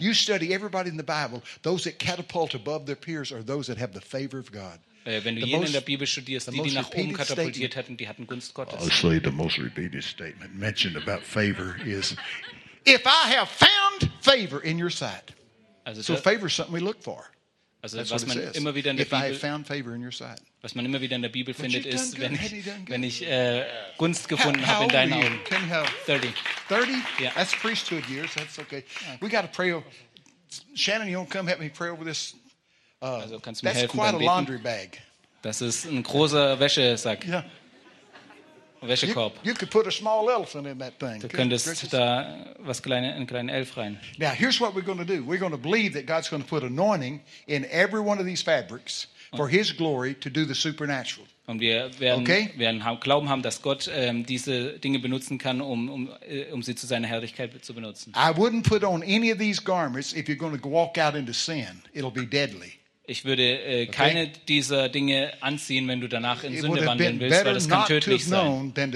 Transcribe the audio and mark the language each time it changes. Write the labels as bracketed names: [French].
[English] You study everybody in the Bible, those that catapult above their peers are those that have the favor of God. [German] Wenn du jeden in der Bibel studierst, die nach oben katapultiert hatten, die hatten Gunst Gottes. [English] The most repeated statement mentioned about favor is if I have found favor in your sight. [German] Also [English] so favor is something we look for. [German] Also was man immer wieder in der Bibel, was man immer wieder in der Bibel findet, ist, wenn ich Gunst gefunden habe in deinen Augen. [English] 30. Yeah. That's priesthood years. That's okay. We got to pray. Shannon, you want to come help me pray over this? [German] Also kannst du mir helfen? [English] That's quite a laundry bag. [German] Das ist ein großer Wäschesack. [English] Yeah. [German] Wäschekorb. [English] You could put a small elephant in that thing. [German] Du könntest da was kleine, einen kleinen Elf rein. [English] Now here's what we're going to do. We're going to believe that God's going to put anointing in every one of these fabrics for His glory to do the supernatural. [German] Und wir werden, okay? werden Glauben haben, dass Gott diese Dinge benutzen kann, um sie zu seiner Herrlichkeit zu benutzen. [English] I wouldn't put on any of these garments if you're going to walk out into sin. It'll be deadly. [German] Ich würde keine dieser Dinge anziehen, wenn du danach in Sünde wandeln willst, weil das kann tödlich sein.